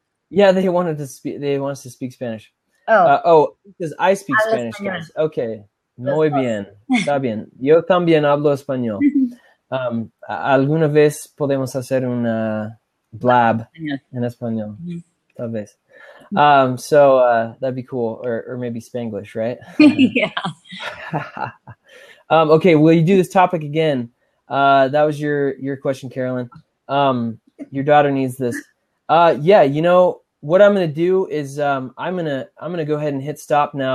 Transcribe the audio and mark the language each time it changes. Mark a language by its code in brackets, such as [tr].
[en] Yeah, they want us to speak Spanish. Because I speak Spanish, guys. [es] Okay, muy bien, está bien. Yo también hablo español. Alguna vez podemos hacer una blab en español, tal vez. [en] So that'd be cool, or maybe Spanglish, right? Yeah. Okay, will you do this topic again? That was your question, Carolyn. Your daughter needs this. Yeah, what I'm gonna do is I'm gonna go ahead and hit stop now.